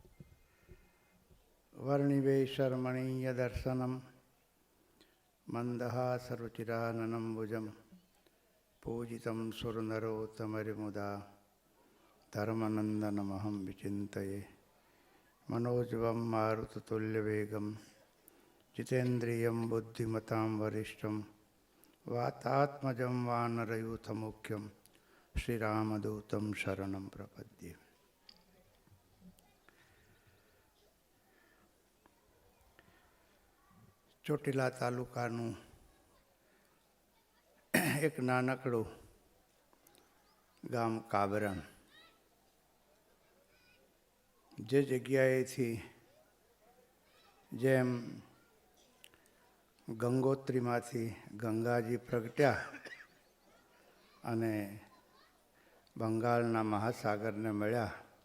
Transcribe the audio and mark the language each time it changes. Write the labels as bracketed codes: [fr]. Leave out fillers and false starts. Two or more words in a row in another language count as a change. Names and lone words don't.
[sa] વર્ણિવેશરમણીય દર્શનમ મંદહાસરુચિરાનનમ ભુજમ પૂજિતમ સુરનરોત્તમરિમુદા ધર્મનંદનમહં વિચિંતયે मनोजवं मारुततुल्यवेगं जितेन्द्रियं बुद्धिमतां वरिष्ठं वातात्मजं वानरयूथमुख्यं श्रीरामदूतं शरणं प्रपद्ये. [gu] ચોટીલા તાલુકાનું એક નાનકડું ગામ કાબરણ, જે જગ્યાએથી જેમ ગંગોત્રીમાંથી ગંગાજી પ્રગટ્યા અને બંગાળના મહાસાગરને મળ્યા,